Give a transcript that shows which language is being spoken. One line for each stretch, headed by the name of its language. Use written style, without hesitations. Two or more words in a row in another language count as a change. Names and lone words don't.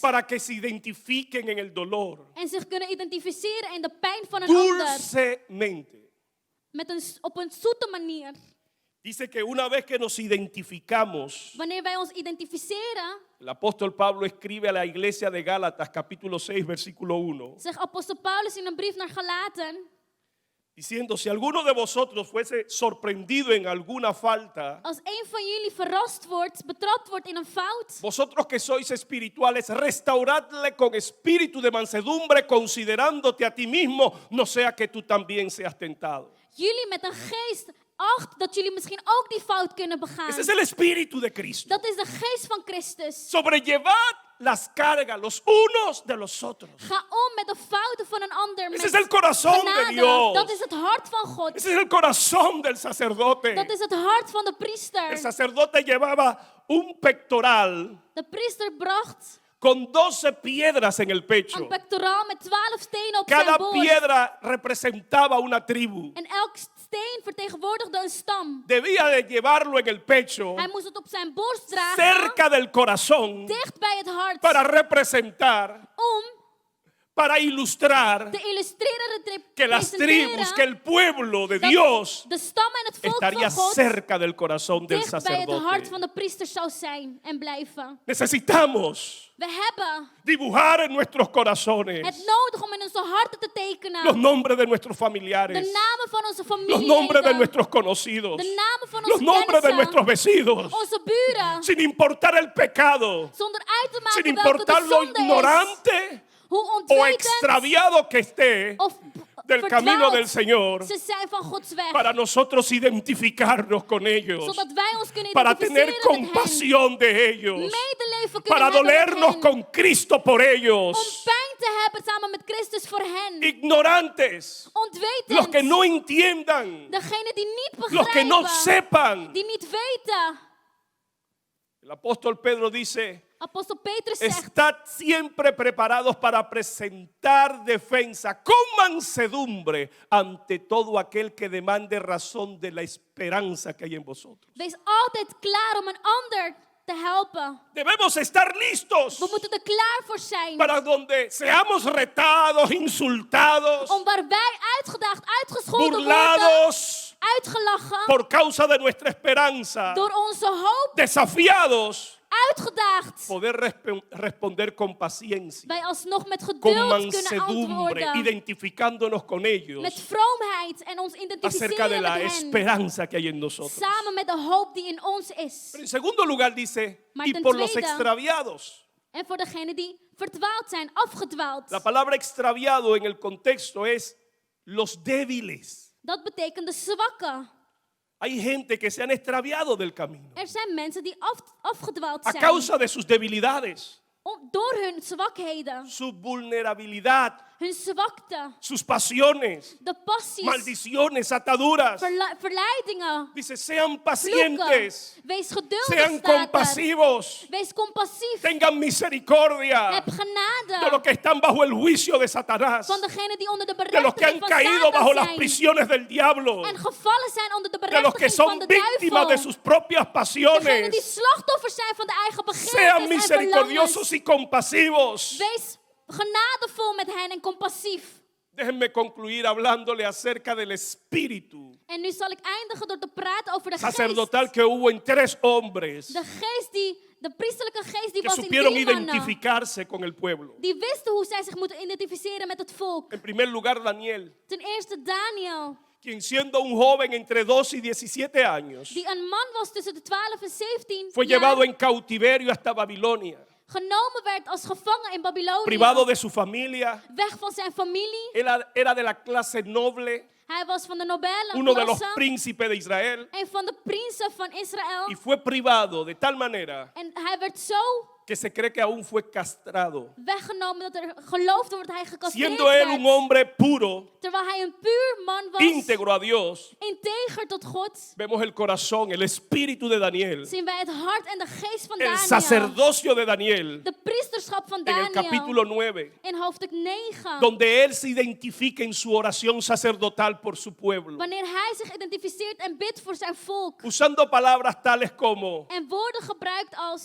Spanish: para que se identifiquen en el dolor
Dutch: En zich kunnen identificeren in de pijn van een ander.
Spanish: dulcemente.
Dutch: Op een zoete manier.
Spanish: Dice que una vez que nos identificamos,
Dutch: Wanneer wij ons identificeren,
Spanish: el apóstol Pablo escribe a la iglesia de Gálatas capítulo 6 versículo 1,
Dutch: zegt apostel Paulus in een brief naar Galaten,
Spanish: diciendo, si alguno de vosotros fuese sorprendido en alguna falta,
Dutch: als een van jullie verrast wordt, betrapt wordt in een fout,
Spanish: vosotros que sois espirituales, restauradle con espíritu de mansedumbre, considerándote a ti mismo, no sea que tú también seas tentado.
Dutch: jullie met een geest acht dat jullie misschien ook die fout kunnen begaan.
Spanish: Ese es el espíritu de Cristo.
Dutch: Dat is de geest van Christus.
Spanish: Sobrellevad las cargas los unos de los otros.
Dutch: Ga om met de fouten van een ander.
Spanish: Ese
Dutch: Met
Spanish: es el corazón de
Dutch: genade.
Spanish: Dios.
Dutch: Dat is het hart van God.
Spanish: Ese es el corazón del sacerdote.
Dutch: Dat is het hart van de priester.
Spanish: El sacerdote llevaba un pectoral
Dutch: De priester bracht
Spanish: con 12 piedras en el pecho.
Dutch: een pectoraal met 12 stenen op zijn
Spanish: Cada
Dutch: borst.
Spanish: piedra representaba una tribu.
Dutch: En elk steen vertegenwoordigde een stam.
Spanish: Debía de llevarlo en el pecho,
Dutch: Hij moest het op zijn borst dragen,
Spanish: cerca del corazón,
Dutch: dicht bij het hart,
Spanish: para representar,
Dutch: om
Spanish: para ilustrar
Dutch: te illustreren, te
Spanish: que las tribus,
Dutch: presenteren
Spanish: que el pueblo de
Dutch: dat
Spanish: Dios
Dutch: de stam en het volk
Spanish: estaría
Dutch: van God
Spanish: cerca del corazón del
Dutch: dicht bij het hart
Spanish: sacerdote.
Dutch: van de priester zou zijn en blijven.
Spanish: Necesitamos
Dutch: We hebben
Spanish: dibujar en nuestros corazones
Dutch: het nodig om in onze harten te tekenen
Spanish: los nombres de nuestros
Dutch: de
Spanish: familiares,
Dutch: namen van onze
Spanish: los nombres de
Dutch: familieleden,
Spanish: nuestros conocidos,
Dutch: de namen van
Spanish: los
Dutch: onze
Spanish: nombres de
Dutch: kennissen,
Spanish: nuestros vecinos,
Dutch: onze buren,
Spanish: sin importar el pecado,
Dutch: zonder uit te
Spanish: sin
Dutch: maken welke
Spanish: importar
Dutch: de
Spanish: lo
Dutch: zonde is,
Spanish: ignorante
Dutch: hoe
Spanish: o
Dutch: ontwetend
Spanish: extraviado que esté
Dutch: of
Spanish: del camino del
Dutch: verdwaald
Spanish: Señor,
Dutch: ze zijn van Gods weg,
Spanish: para nosotros identificarnos con ellos,
Dutch: zodat wij ons kunnen
Spanish: para tener
Dutch: identificeren met hen,
Spanish: compasión de ellos,
Dutch: medeleven kunnen
Spanish: para
Dutch: hebben met
Spanish: dolernos
Dutch: hen,
Spanish: con Cristo por
Dutch: om
Spanish: ellos.
Dutch: pijn te hebben samen met Christus voor hen,
Spanish: Ignorantes,
Dutch: ontwetend,
Spanish: los que no entiendan,
Dutch: degenen die niet
Spanish: los que no
Dutch: begrijpen,
Spanish: sepan.
Dutch: die niet weten.
Spanish: El apóstol Pedro dice,
Dutch: Apostel Petrus zegt,
Spanish: estad siempre preparados para presentar defensa con mansedumbre ante todo aquel que demande razón de la esperanza que hay en vosotros.
Dutch: wees altijd klaar om een ander te helpen.
Spanish: Debemos estar listos
Dutch: We moeten er klaar voor zijn.
Spanish: para donde seamos retados, insultados,
Dutch: Om waar wij uitgedaagd, uitgescholden worden,
Spanish: burlados
Dutch: uitgelachen,
Spanish: por causa de nuestra esperanza,
Dutch: door onze hoop,
Spanish: desafiados,
Dutch: uitgedaagd.
Spanish: poder responder con paciencia,
Dutch: Wij alsnog met
Spanish: con
Dutch: geduld kunnen
Spanish: mansedumbre,
Dutch: antwoorden.
Spanish: identificándonos con ellos
Dutch: Met vroomheid en ons
Spanish: acerca de
Dutch: identificeren
Spanish: la
Dutch: met hen.
Spanish: esperanza que hay en nosotros.
Dutch: Samen met de hoop die in ons is.
Spanish: Pero en segundo lugar dice,
Dutch: Maar
Spanish: y
Dutch: ten
Spanish: por los
Dutch: tweede,
Spanish: extraviados.
Dutch: En voor degenen die verdwaald zijn, afgedwaald.
Spanish: La palabra extraviado en el contexto es los débiles.
Dutch: Dat betekent de zwakken.
Spanish: Hay gente que se han extraviado del camino
Dutch: Er zijn mensen die afgedwaald
Spanish: a
Dutch: zijn.
Spanish: causa de sus debilidades,
Dutch: Door hun zwakheden.
Spanish: su vulnerabilidad,
Dutch: Hun zwakte.
Spanish: sus pasiones,
Dutch: De passies.
Spanish: maldiciones, ataduras.
Dutch: Verleidingen.
Spanish: Dice, sean
Dutch: Vloeken.
Spanish: pacientes,
Dutch: Wees geduldig,
Spanish: sean
Dutch: staat er.
Spanish: compasivos,
Dutch: Wees compassief.
Spanish: tengan misericordia
Dutch: Heb
Spanish: de los
Dutch: genade.
Spanish: que están bajo el juicio de Satanás,
Dutch: Van degenen die onder de
Spanish: de los que han
Dutch: berechtiging van
Spanish: caído bajo
Dutch: Satan
Spanish: las
Dutch: zijn.
Spanish: prisiones del diablo,
Dutch: En gevallen zijn onder de
Spanish: de los que
Dutch: berechtiging van
Spanish: son
Dutch: de
Spanish: víctimas de
Dutch: duivel.
Spanish: sus propias
Dutch: Degenen die
Spanish: pasiones.
Dutch: slachtoffers zijn van de eigen
Spanish: Sean
Dutch: begeertes en
Spanish: misericordiosos
Dutch: verlangens.
Spanish: y compasivos.
Dutch: Wees genadevol met hen en compassief.
Spanish: Déjenme concluir hablándole acerca del espíritu
Dutch: En nu zal ik eindigen door te praten over de geest.
Spanish: sacerdotal que hubo en 3 hombres
Dutch: De geest de priesterlijke geest die
Spanish: que
Dutch: was in
Spanish: supieron
Dutch: 3 mannen.
Spanish: identificarse con el pueblo.
Dutch: Die wisten hoe zij zich moeten identificeren met het volk.
Spanish: En primer lugar, Daniel,
Dutch: Ten eerste Daniel,
Spanish: quien siendo un joven entre 12 y 17 años,
Dutch: die een man was tussen de 12 en 17
Spanish: fue
Dutch: jaar,
Spanish: llevado en cautiverio hasta Babilonia,
Dutch: genomen werd als gevangen in Babylonië.
Spanish: privado de su familia.
Dutch: Weg van zijn familie.
Spanish: Era de la clase noble,
Dutch: Hij was van de nobele
Spanish: uno de los
Dutch: klasse.
Spanish: príncipes de Israel,
Dutch: Een van de prinsen van Israël.
Spanish: y fue privado de tal manera
Dutch: En hij werd zo
Spanish: que se cree que aún fue castrado.
Dutch: weggenomen dat er geloofd wordt dat hij gecastreerd
Spanish: Siendo él
Dutch: werd.
Spanish: un hombre puro,
Dutch: Terwijl hij een puur man was.
Spanish: íntegro a Dios,
Dutch: Integer tot God.
Spanish: vemos el corazón, el espíritu de Daniel,
Dutch: Zien wij het hart en de geest van
Spanish: el
Dutch: Daniel.
Spanish: sacerdocio de Daniel,
Dutch: De priesterschap van
Spanish: en el
Dutch: Daniel.
Spanish: capítulo 9,
Dutch: In hoofdstuk 9.
Spanish: donde él se identifica en su oración sacerdotal por su pueblo,
Dutch: Wanneer hij zich identificeert en bidt voor zijn volk.
Spanish: usando palabras tales como,
Dutch: En woorden gebruikt als.